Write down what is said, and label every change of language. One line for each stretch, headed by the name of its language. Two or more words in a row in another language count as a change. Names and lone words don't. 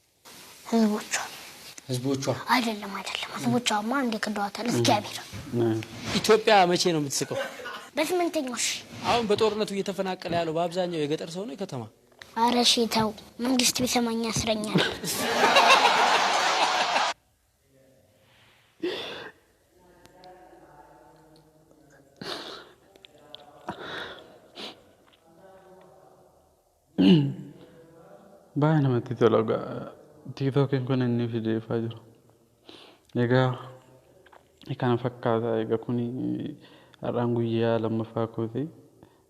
Amharic: ህዝቦቿ አይደለም ህዝቦቿማ እንደ ቅዷታል እግዚአብሔር። ኢትዮጵያ መቼ ነው የምትስቀው? በስምንተኛው ሺህ። አሁን በጦርነቱ እየተፈናቀለ ያለው በአብዛኛው የገጠር ሰው ነው የከተማ? ኧረ ተው መንግስት ቢሰማኝ ያስረኛል።
Oromo: baay'ee namatti tola tiktookiin kun inni fideeffaa jiru egaa kana fakkaata egaa kun har'aan guyyaa lammaffaa kooti